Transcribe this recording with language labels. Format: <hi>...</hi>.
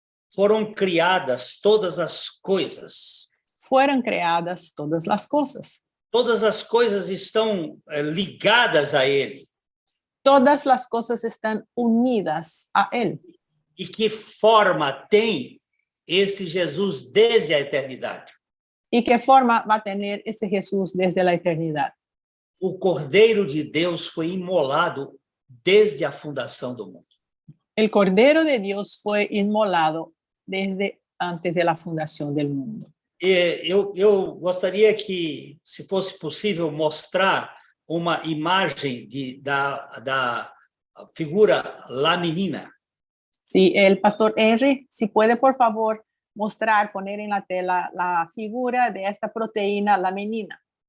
<pt>foram criadas todas as coisas.</pt> <es>fueron creadas todas las cosas.</es> <pt>Todas as coisas estão ligadas a ele.</pt> <es>Todas las cosas están unidas a él.</es> <pt>E que forma tem esse Jesus desde a eternidade?</pt> <es>¿Y qué forma va a tener ese Jesús desde la eternidad?</es> <pt>O Cordeiro de Deus foi imolado desde a fundação do mundo.</pt> <es>El Cordero de Dios fue inmolado desde antes de la fundación del mundo.</es> <pt>Eu gostaria que, se fosse possível, mostrar uma imagem da figura La Menina.</pt> <es>Sí, el pastor Henry, si puede, por favor, mostrar, poner en la tela la figura de esta proteína, la menina.</es>